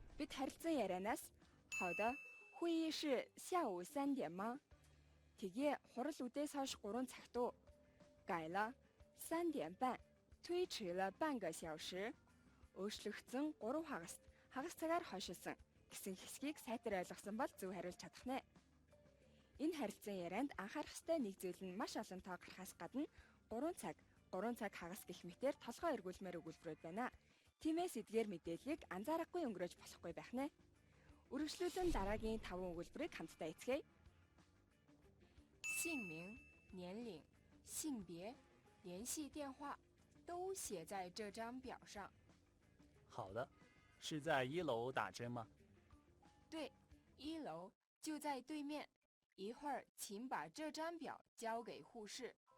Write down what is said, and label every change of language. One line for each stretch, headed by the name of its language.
Mongolian: Бид харилцан ярианаас
Chinese: 好的，会议是下午3点吗?
Mongolian: Тэгээ хурал үдээс хойш 3 цагт уу?
Chinese: 改了3点半，推迟了半个小时.
Mongolian: Өөрчлөгдсөн 3 хагаст хагас цагаар хойшилсан гэсэн хэсгийг сайтар ойлгосон бол зөв хариулж чадах нэ. Энэ харилцан ярианд анхаарах ёстой нэг зүйл нь маш олон тоо гарахаас гадна 3 цаг хагас гэх мэтээр толгой эргүүлмээр өгүүлбэрүүд байна. Тиймээс эдгээр мэдээллийг анзаарахгүй өнгөрөөж болохгүй байх нэ. Үргэлжлүүлэн дараагийн 5 өгүүлбэрийг хамтдаа эцгээе.
Chinese: 姓名、年龄、性别、联系电话都写在这张表上。好的，是在1楼打针吗？对，1楼就在对面。一会儿请把这张表交给护士。